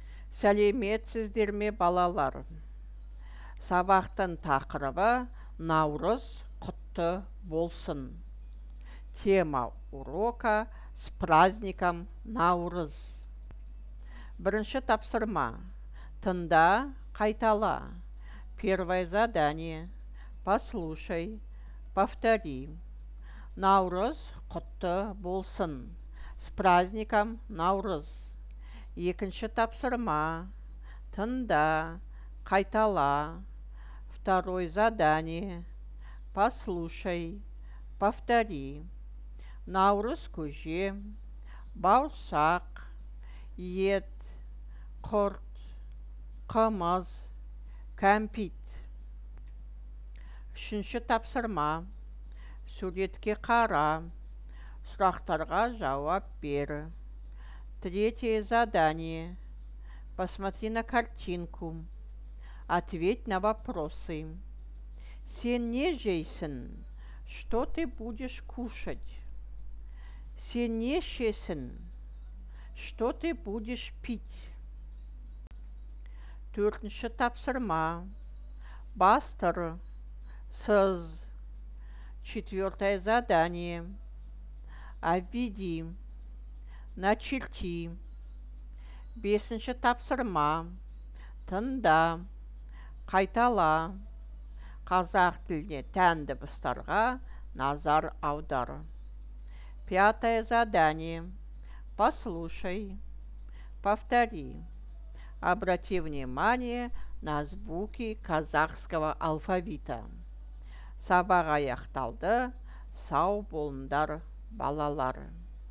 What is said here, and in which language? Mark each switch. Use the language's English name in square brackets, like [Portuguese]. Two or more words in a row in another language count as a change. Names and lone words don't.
[Kazakh] Сәлеметсіздер ме, балалар? Сабақтың тақырыбы Наурыз құтты болсын. [Russian] Тема урока с праздником Наурыз. [Kazakh] Бірінші тапсырма. Тыңда, қайтала. [Russian] Первое задание. Послушай, повтори. [Kazakh] Наурыз құтты болсын. [Russian] С праздником Наурыз. [Kazakh] Екінші тапсырма. Тыңда, қайтала. [Russian] Второе задание. Послушай, повтори. [Kazakh] Наурыз көже, бауырсақ, ет, құрт, қымыз, кәмпит. Үшінші тапсырма. Суретке қара. Сұрақтарға жауап бер. [Russian] Третье задание. Посмотри на картинку. Ответь на вопросы. [Kazakh] Сен не жейсің? [Russian] Что ты будешь кушать? [Kazakh] Сен не ішесің? [Russian] Что ты будешь пить? [Kazakh] Төртінші тапсырма. Бастыр. Сыз. [Russian] Четвертое задание. Обведи. [Kazakh] Начерти. Бесінші тапсырма. Тыңда. Қайтала. Қазақ тіліне тән дыбыстарға назар аудар. [Russian] Пятое задание. Послушай. Повтори. Обрати внимание на звуки казахского алфавита. [Kazakh] Сабақ аяқталды. Сау болыңдар, балалар.